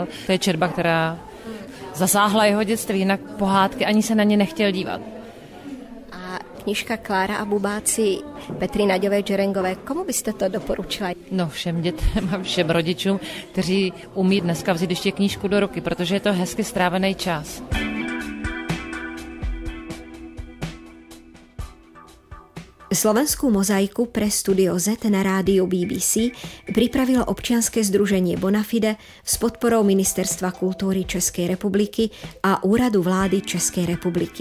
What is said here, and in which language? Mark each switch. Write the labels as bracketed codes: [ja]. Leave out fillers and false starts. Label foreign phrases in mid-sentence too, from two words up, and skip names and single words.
[cs] To je četba, která zasáhla jeho dětství, jinak pohádky ani se na ně nechtěl dívat. Knižka Klára a bubáci Petry Naďové Džerengové. Komu byste to doporučila? No, všem dětem a všem rodičům, kteří umí dneska vzít ještě knížku do ruky, protože je to hezky strávený čas. [sk] Slovenskú mozaiku pre Studio Z na rádiu BBC pripravilo občianske združenie Bonafide s podporou Ministerstva kultúry Českej republiky a Úradu vlády Českej republiky.